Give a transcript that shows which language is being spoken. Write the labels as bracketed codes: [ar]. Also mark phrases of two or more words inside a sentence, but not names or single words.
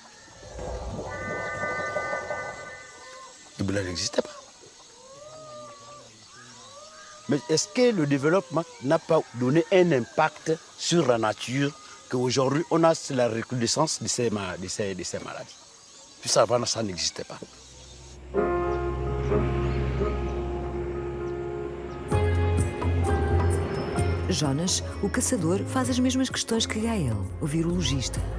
[fr] L'Ebola n'existait pas. Mais est-ce que le développement n'a pas donné un impact sur la nature qu'aujourd'hui on a la recrudescence de ces maladies? Puis avant, ça n'existait pas. [pt] Jonas, o caçador, faz as mesmas questões que Gael, o virologista.